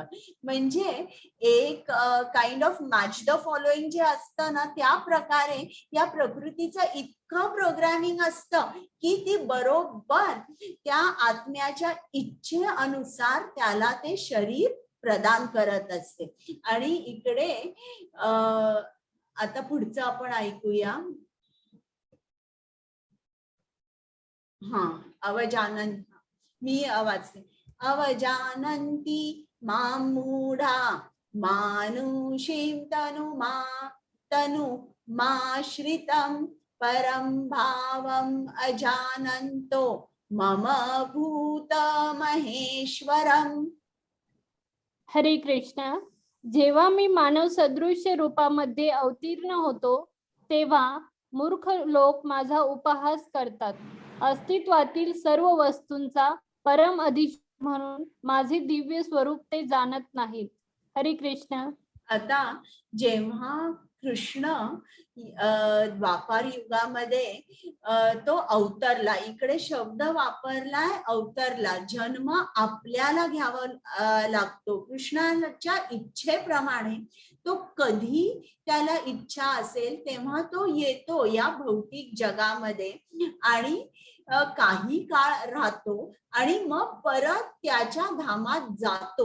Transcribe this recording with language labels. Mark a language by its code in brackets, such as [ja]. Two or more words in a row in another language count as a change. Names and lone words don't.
[mr] म्हणजे एक [en] kind of match the following [mr] जे असतं ना त्या प्रकारे या प्रकृतीचं इतकं प्रोग्रामिंग असतं की ती बरोबर त्या आत्म्याच्या इच्छेनुसार त्याला ते शरीर प्रदान करत असते. आणि इकडे आता पुढचं आपण ऐकूया. [sa] अवजानंत. [mr] मी वाचते. [sa] अवजानन्ति मां मूढा मानुषीं तनु माश्रितं परं भावम् अजानन्तो मम भूत महेश्वरम्. [mr] हरे कृष्ण. जेव्हा मी मानव सदृश्य रूपामध्ये अवतीर्ण होतो तेव्हा मूर्ख लोक माझा उपहास करतात. अस्तित्वातील सर्व वस्तूंचा परम अधिष्ठान म्हणून माझे दिव्य स्वरूप ते जाणत नाहीत. हरे कृष्ण. आता जेव्हा कृष्ण द्वापार युगामध्ये तो अवतरला, इकडे शब्द वापरलाय अवतरला. जन्म आपल्याला घ्यावा लागतो. कृष्णाच्या इच्छेप्रमाणे तो कधी त्याला इच्छा असेल तेव्हा तो येतो या भौतिक जगामध्ये आणि काही काळ राहतो आणि मग परत त्याच्या धामात जातो.